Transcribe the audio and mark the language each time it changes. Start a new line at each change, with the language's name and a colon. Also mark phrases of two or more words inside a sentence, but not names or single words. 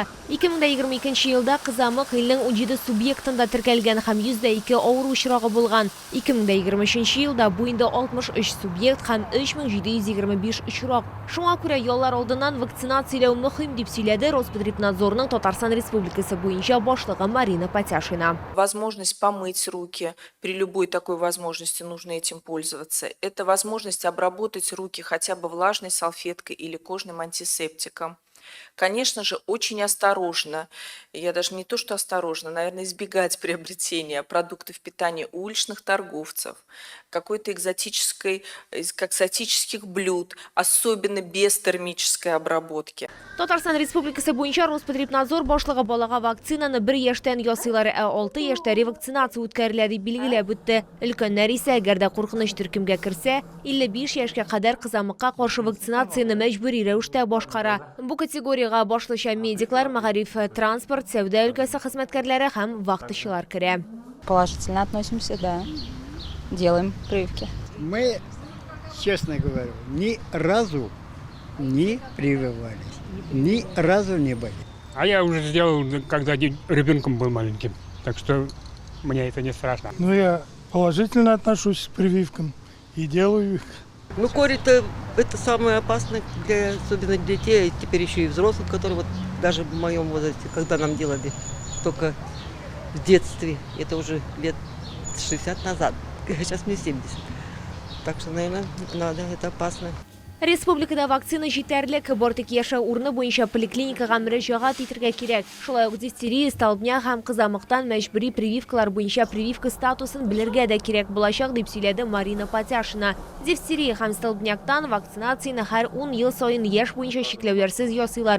Tatar: 2022 елда кызамык илнең 17 субъектында теркәлгән һәм 102 авыру очрагы булган. 2023 елда бу инде 63 субъект һәм 3725 очрак. Шуңа күрә яллар алдыннан вакцинацияләү мөһим дип сөйләде Роспотребнадзорның Татарстан Республикасы буенча башлыгы Марина Потяшина.
Russian: Возможность помыть руки при любой такой возможности нужно этим пользоваться. Это возможность обработать руки хотя бы влажной салфеткой или кожным антисептиком. Конечно же, очень осторожно, я даже не то что осторожно, наверное, избегать приобретения продуктов питания у уличных торговцев, какой-то экзотических блюд, особенно без термической обработки.
Tatar: Татарстан Республикасы буенча Роспотребнадзор башлыгы балага вакцинаны 1 яшьтән ясыйлар, 6 яшьтә ревакцинация үткәрелә дип билгеләп үтте. Өлкәннәр исә әгәр дә куркыныч төркемгә керсә, 55 яшькә кадәр кызамыкка каршы вакцинацияны мәҗбүри рәвештә башкара. Бу категорияга башлыча медиклар, мәгариф, транспорт, сәүдә өлкәсе хезмәткәрләре һәм вакытчылар керә.
Russian: Положительно относимся, да. Делаем прививки. Мы, честно говорю, ни разу не прививались. Ни разу не были. А я уже сделал, когда ребенком был маленьким. Так что мне это не страшно. Ну, я положительно отношусь к прививкам и делаю их. Ну, корь-то это самое опасное, особенно для детей, теперь еще и взрослых, которые вот даже в моем возрасте, когда нам делали только в детстве, это уже лет 60 назад, сейчас мне 70. Так что, наверное, надо, это опасно.
Tatar: Республикада вакцина җитәрлек, бортик яшәү урыны буенча поликлиникага мөрәҗәгать итәргә кирәк. Шулай ук дифтерия, столбняк һәм кызамыктан мәҗбүри прививкалар буенча прививка статусын белергә дә кирәк булачак дип сөйләде Марина Потяшина. Дифтерия һәм столбняктан вакцинацияны һәр 10 ел саен яшь буенча чикләүләрсез ясыйлар.